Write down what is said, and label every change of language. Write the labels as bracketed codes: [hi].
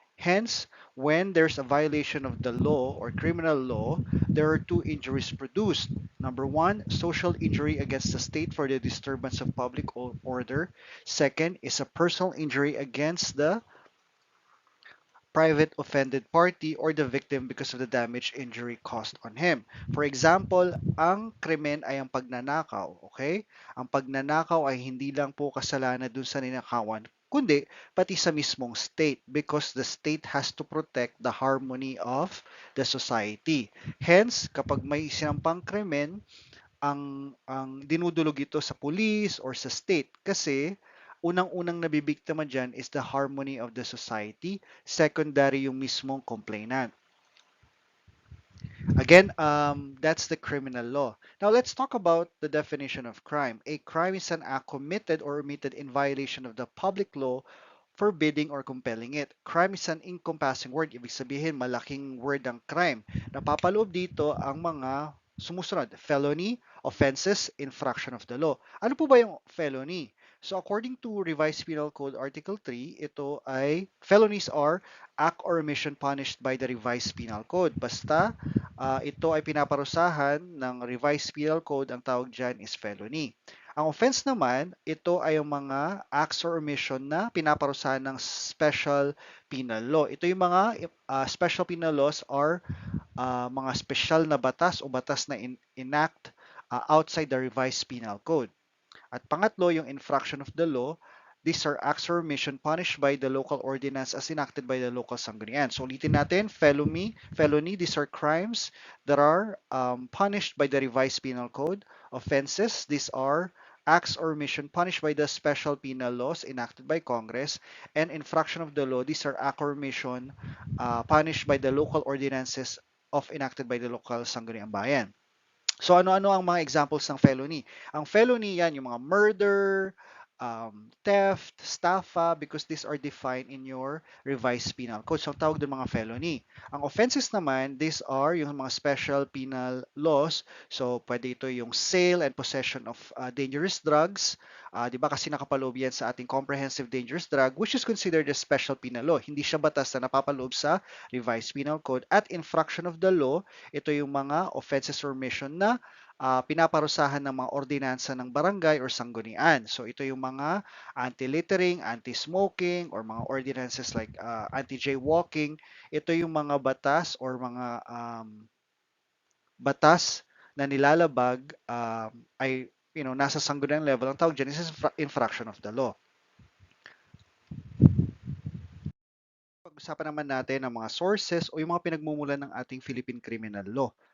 [en] Hence, when there's a violation of the law or criminal law, there are two injuries produced. Number one, social injury against the state for the disturbance of public order. Second is a personal injury against the private offended party or the victim because of the damage injury caused on him. [tl] For example, ang krimen ay ang pagnanakaw, okay? Ang pagnanakaw ay hindi lang po kasalanan dun sa ninakawan, kundi pati sa mismong state [en] because the state has to protect the harmony of the society. [tl] Hence, kapag may sinampang krimen, ang dinudulog ito sa police or sa state kasi unang-unang nabibiktima dyan [en] is the harmony of the society. [tl] Secondary yung mismong complainant. [en] Again, that's the criminal law. Now let's talk about the definition of crime. A crime is an act committed or omitted in violation of the public law forbidding or compelling it. Crime is an encompassing word. [tl] Ibig sabihin, malaking word ang crime. Napapaloob dito ang mga sumusunod. [en] Felony, offenses, infraction of the law. [tl] Ano po ba yung felony? [en] So according to Revised Penal Code Article 3, ito ay felonies are act or omission punished by the Revised Penal Code. [tl] Basta ito ay pinaparusahan ng Revised Penal Code, ang tawag dyan is felony. Ang offense naman, ito ay yung mga acts or omission na pinaparusahan ng special penal law. Ito yung mga special penal laws are mga special na batas o batas na enact outside the revised penal code. At pangatlo, yung infraction of the law. [en] These are acts or omission punished by the local ordinance as enacted by the local sanggunian. So ulitin natin, felony, these are crimes that are punished by the revised penal code. Offenses, these are acts or omission punished by the special penal laws enacted by Congress. And infraction of the law, these are act or omission punished by the local ordinances of enacted by the local sangguniang bayan. [tl] So ano-ano ang mga examples ng felony? [en] Ang felony yan, yung mga murder, theft, estafa, because these are defined in your revised penal code. [tl] So ang tawag doon mga felony. [en] Ang offenses naman, these are yung mga special penal laws. So pwede ito yung sale and possession of dangerous drugs. [tl] Di ba kasi nakapaloob yan sa ating [en] comprehensive dangerous drug, which is considered a special penal law. [tl] Hindi siya batas na napapaloob sa revised penal code. At infraction of the law, ito yung mga [en] offenses or omission [tl] na pinaparusahan ng mga ordinansa ng barangay or sanggunian. [en] So ito yung mga anti-littering, anti-smoking, or mga ordinances like anti-jaywalking. [tl] Ito yung mga batas or mga batas na nilalabag ay nasa sangguniang level. Ang tawag dyan is infraction of the law. Pag-usapan naman natin ang mga sources o yung mga pinagmumulan ng ating Philippine Criminal Law.